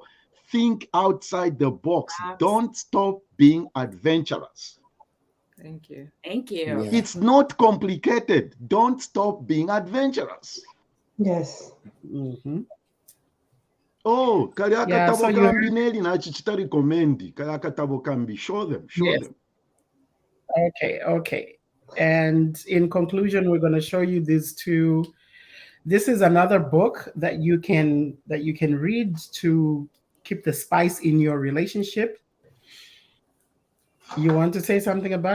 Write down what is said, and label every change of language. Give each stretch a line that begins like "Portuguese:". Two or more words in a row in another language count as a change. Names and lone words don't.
English: Think outside the box. Don't stop being adventurous. Thank you. Thank you. Yeah. It's not complicated. Don't stop being adventurous. Yes.
Bemba: Oh, kali
English: Yeah,
Bemba: akatabo so kambi neli na chichita
English: recommend.
Bemba: Kali akatabo kambi.
English: Show them. Them. Okay. And in conclusion, we're going to show you these two. This is another book that you can read to keep the spice in your relationship. You want to say something about it?